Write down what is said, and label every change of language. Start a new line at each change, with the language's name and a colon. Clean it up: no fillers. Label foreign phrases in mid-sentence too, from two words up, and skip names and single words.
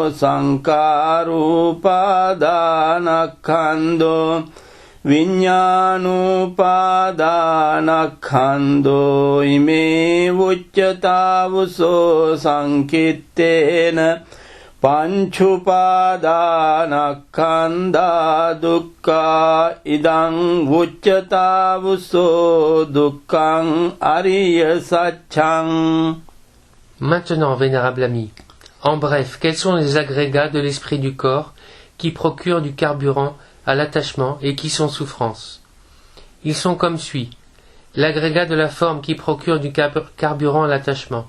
Pali: සංඛාරෝපාදානක්ඛන්ධෝ විඤ්ඤාණෝපාදානක්ඛන්ධෝ ඉමේ උච්චතාවුසෝ සංකිත්තේන පංචුපාදානක්ඛන්ධා දුක්ඛා ඉදං උච්චතාවුසෝ දුක්ඛං අරිය සත්‍යං.
French: Maintenant, vénérable ami, en bref, quels sont les agrégats de l'esprit du corps qui procurent du carburant à l'attachement et qui sont souffrance? Ils sont comme suit. L'agrégat de la forme qui procure du carburant à l'attachement.